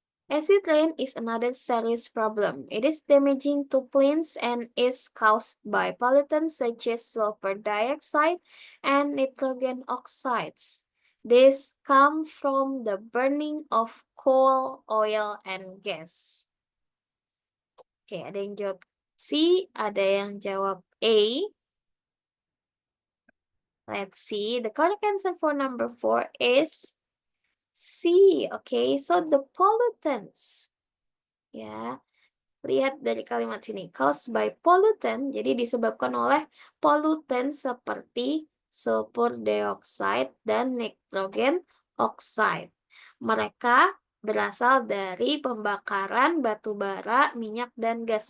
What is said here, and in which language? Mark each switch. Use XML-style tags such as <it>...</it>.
<en>Acid rain is another serious problem. It is damaging to plants and is caused by pollutants such as sulfur dioxide and nitrogen oxides. This come from the burning of coal, oil, and gas.</en> <id>Oke, ada yang jawab C, ada yang jawab A.</id> <en>Let's see. The correct answer for number 4 is C. Okay, so the pollutants.</en> <id>Ya, lihat dari kalimat sini.</id> <en>Caused by pollutant,</en> <id>jadi disebabkan oleh polutan seperti sulfur dioxide dan nitrogen oxide. Mereka berasal dari pembakaran batu bara, minyak, dan gas.</id>